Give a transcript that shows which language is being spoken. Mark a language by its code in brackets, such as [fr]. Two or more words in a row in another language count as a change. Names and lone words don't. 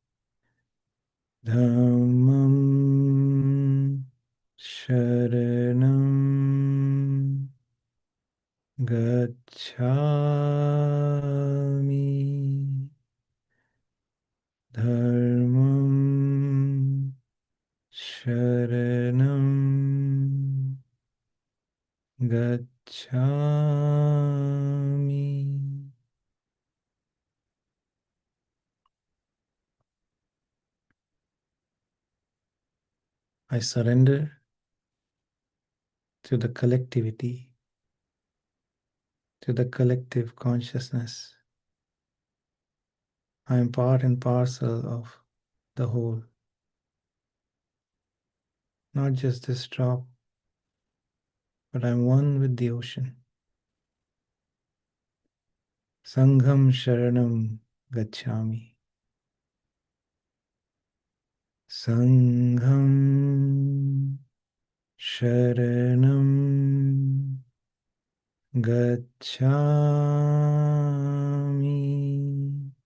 [pi] Dhammam Sharanam Gacchami. [sa] Dharmam Sharanam Gacchami. [en] I surrender to the collectivity, to the collective consciousness. I am part and parcel of the whole, not just this drop, but I'm one with the ocean. [pi] Sangham Sharanam Gacchami. Sangham Sharanam Gacchami.